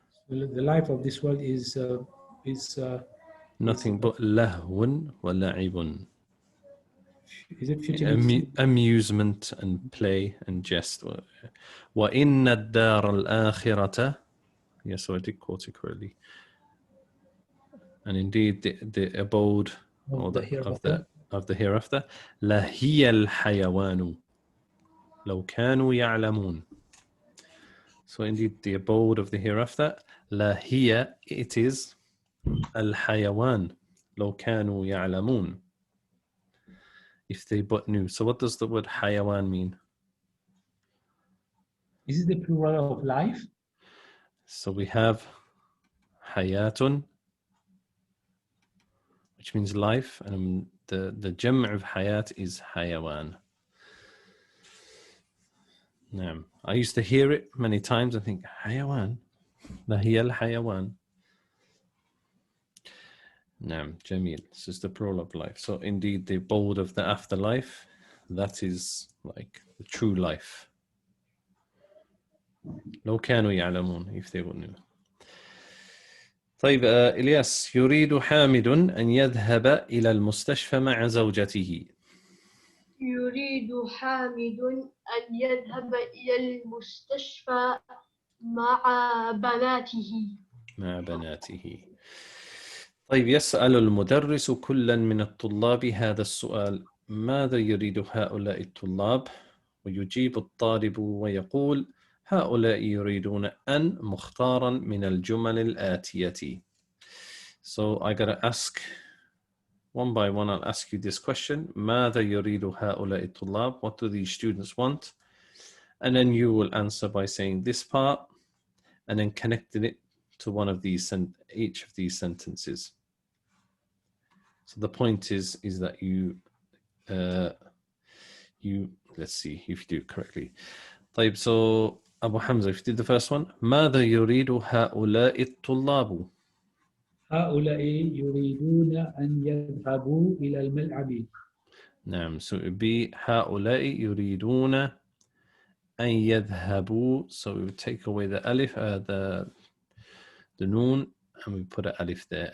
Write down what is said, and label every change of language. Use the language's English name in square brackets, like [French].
[English] The life of this world is Nothing but [Arabic] لهو ولعب. [English] Is it futility? Amusement and play and jest. [Arabic] وإن الدار الآخرة. [English] Yes, so I did quote it correctly. And indeed, the abode or the of the hereafter, [Arabic] لهي الحيوان لو كانوا يعلمون. [English] So indeed, the abode of the hereafter, [Arabic] لهي, [English] it is [Arabic] الحيوان لو كانوا يعلمون. [English] If they but knew. So what does the word حيوان mean? Is it the plural of life? So we have حياة, which means life, and the جمع of حياة is حيوان. [Arabic] نعم. [English] I used to hear it many times. I think [Arabic] حيوان لهي الحيوان. نعم. جميل. [English] This is the plural of life. So indeed, the abode of the afterlife, that is like the true life. [Arabic] لو كانوا يعلمون, [English] if they would know. [Arabic] طيب إلياس, يريد حامد أن يذهب إلى المستشفى مع زوجته. يريد حامد أن يذهب إلى المستشفى مع بناته. مع بناته. طيب يسأل المدرس كلا من الطلاب هذا السؤال: ماذا يريد هؤلاء الطلاب؟ ويجيب الطالب ويقول: هؤلاء يريدون أن مختارا من الجمل الآتية. [English] So I gotta ask one by one. I'll ask you this question: [Arabic] ماذا يريد هؤلاء الطلاب? [English] What do these students want? And then you will answer by saying this part and then connecting it to one of these, each of these sentences. So the point is that you let's see if you do it correctly. [Arabic] طيب, [English] so Abu Hamza, if you did the first one, [Arabic] ماذا يريد هؤلاء الطلاب؟ هؤلاء يريدون أن يذهبوا إلى الملعب. نعم, [English] so it would be [Arabic] هؤلاء يريدون أن يذهبوا. [English] So we would take away the alif, the noon, and we put an alif there.